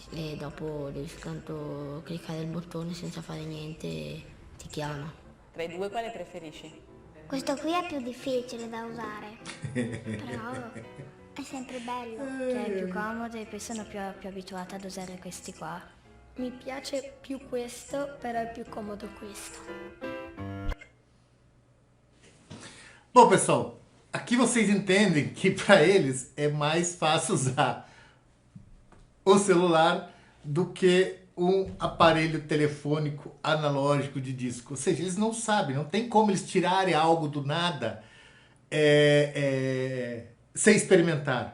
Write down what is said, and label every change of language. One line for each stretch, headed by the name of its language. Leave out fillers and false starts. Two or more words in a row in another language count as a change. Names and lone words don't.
Italian: E dopo devi soltanto cliccare il bottone senza fare niente e ti chiama. Tra i due quale preferisci? Questo qui è più difficile da usare. Però è sempre bello. Che è più comodo e poi sono più abituata ad usare questi qua. Mi piace più questo, però è più comodo questo.
Portuguese: Bom, pessoal, aqui vocês entendem que para eles é mais fácil usar o celular do que um aparelho telefônico analógico de disco. Ou seja, eles não sabem, não tem como eles tirarem algo do nada sem experimentar.